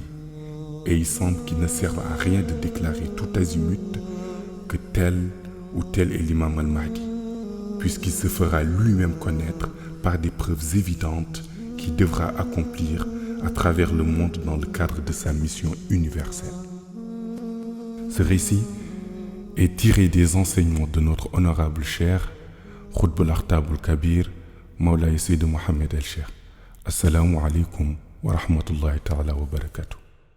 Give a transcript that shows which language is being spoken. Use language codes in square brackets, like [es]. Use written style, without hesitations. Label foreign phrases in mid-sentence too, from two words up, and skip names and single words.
[fr] Et il semble qu'il ne serve à rien de déclarer tout azimut que tel ou tel est l'imam al-Mahdi, puisqu'il se fera lui-même connaître par des preuves évidentes qu'il devra accomplir à travers le monde dans le cadre de sa mission universelle. Ce récit est tiré des enseignements de notre honorable cher [ar] Khutb al-Akhtab al-Kabir, [fr] Maulay Seydou Mohamed El-Cheikh. [ar] Assalamu alaikum wa rahmatullahi ta'ala wa barakatuh.